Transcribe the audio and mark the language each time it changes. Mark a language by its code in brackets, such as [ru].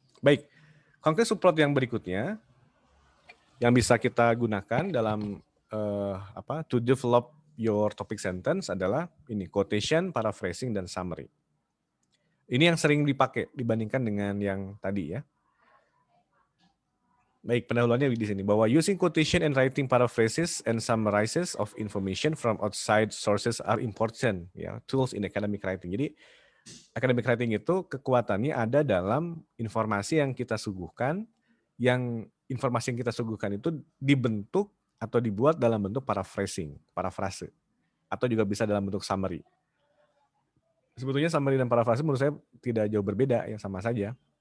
[id] Baik, concrete support yang berikutnya yang bisa kita gunakan dalam [en] to develop your topic sentence [id] adalah ini quotation, paraphrasing, dan summary. Ini yang sering dipakai dibandingkan dengan yang tadi ya. Baik, pendahuluannya di sini bahwa [en] using quotation and writing paraphrases and summarizes of information from outside sources are important ya, tools in academic writing. [id] Jadi academic writing itu kekuatannya ada dalam informasi yang kita suguhkan, yang informasi yang kita suguhkan itu dibentuk atau dibuat dalam bentuk paraphrasing, parafrase, atau juga bisa dalam bentuk summary. Sebetulnya summary dan paraphrase menurut saya tidak jauh berbeda, ya sama saja.